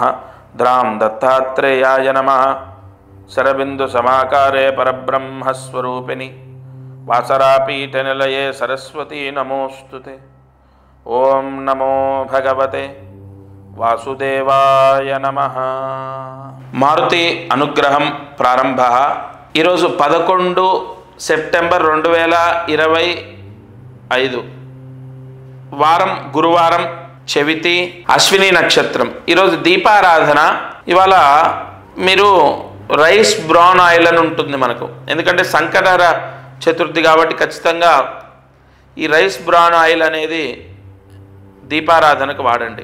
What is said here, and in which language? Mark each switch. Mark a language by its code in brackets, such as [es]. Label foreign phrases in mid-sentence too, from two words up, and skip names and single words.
[sa] द्रां दत्तात्रेयाय नमः। शरबिन्दुसमाकारे परब्रह्मस्वरूपिणि वासरापीठनिलये सरस्वती नमोस्तुते। ओं नमो भगवते वासुदेवाय नमः। [te] మారుతి అనుగ్రహం ప్రారంభ। ఈరోజు 11 సెప్టెంబర్ 2025 వారం గురువారం, చవితి, అశ్విని నక్షత్రం। ఈరోజు దీపారాధన। ఇవాళ మీరు [en] rice brown oil [te] అని ఉంటుంది మనకు, ఎందుకంటే సంకటహర చతుర్థి కాబట్టి ఖచ్చితంగా ఈ [en] rice brown oil [te] అనేది దీపారాధనకు వాడండి।